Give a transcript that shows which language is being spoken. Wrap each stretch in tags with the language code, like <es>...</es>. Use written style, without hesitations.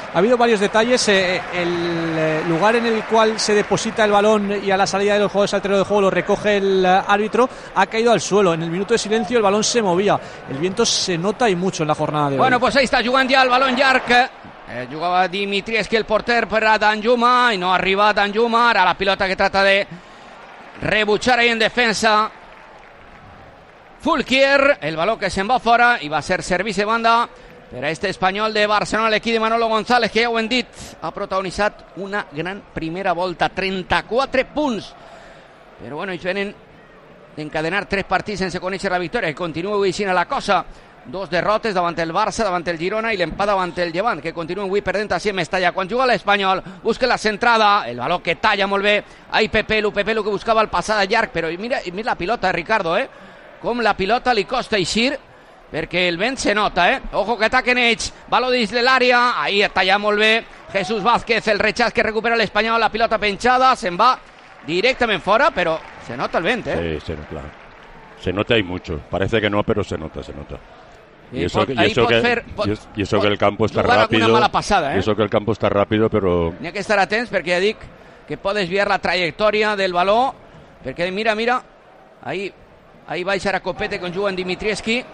<es>Ha habido varios detalles, el lugar en el cual se deposita el balón y a la salida de los jugadores al terreno de juego lo recoge el árbitro, ha caído al suelo. En el minuto de silencio el balón se movía, el viento se nota y mucho en la jornada de hoy. Bueno, pues ahí está jugando ya el balón Llarg.</es> <ca>Jugava Dimitrievski, el porter, per a Danjuma, i no ha arribat Danjuma. Ara la pilota que trata de rebutjar ahí en defensa Fulquier, el baló que se'n va fora i va a ser servici de banda per a este Espanyol de Barcelona, l'equip de Manolo González, que ja ho hem dit, ha protagonitzat una gran primera volta, 34 punts, però bueno, ells venen d'encadenar 3 partits sense conèixer la victòria, i continua vicina la cosa. 2 derrotes davant el Barça, davant el Girona, i l'empat davant el Llevant, que continua avui perdent així a Mestalla. Quan juga l'Espanyol, busca la centrada, el baló que talla molt bé, ahí Pepelu que buscava el passat llarg, però mira la pilota, Ricardo, com la pilota li costa eixir, perquè el vent se nota, Ojo que ataquen ells, baló dins de l'àrea, ahí talla molt bé Jesús Vázquez, el rechaz que recupera l'Espanyol, la pilota penjada, se'n va directament fora, però se nota el vent,</ca> <es>Sí, se nota, clar. Se nota y mucho, parece que no, pero se nota. Y eso que el campo está rápido. Una mala pasada, Y eso que el campo está rápido, pero tenía que estar atento, porque ya dic que puede desviar la trayectoria del balón, porque mira, ahí va a Copete con Juan Dimitrievski.</es>